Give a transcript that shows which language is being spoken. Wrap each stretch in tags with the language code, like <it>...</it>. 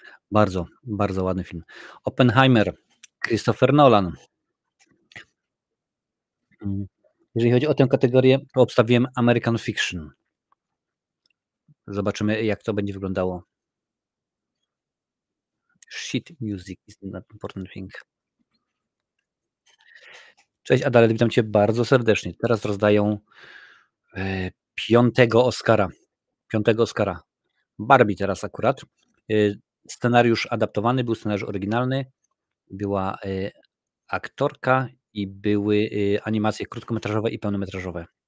<pl>Bardzo, bardzo ładny film. Oppenheimer, Christopher Nolan. Jeżeli chodzi o tę kategorię, to obstawiłem American Fiction. Zobaczymy, jak to będzie wyglądało.</pl> <en>Sheet music is not important thing.</en> <pl>Cześć Adalet, witam cię bardzo serdecznie. Teraz rozdają 5. Oscara. 5. Oscara. Barbie teraz akurat. Scenariusz adaptowany, był scenariusz oryginalny, była aktorka i były animacje krótkometrażowe i pełnometrażowe.</pl>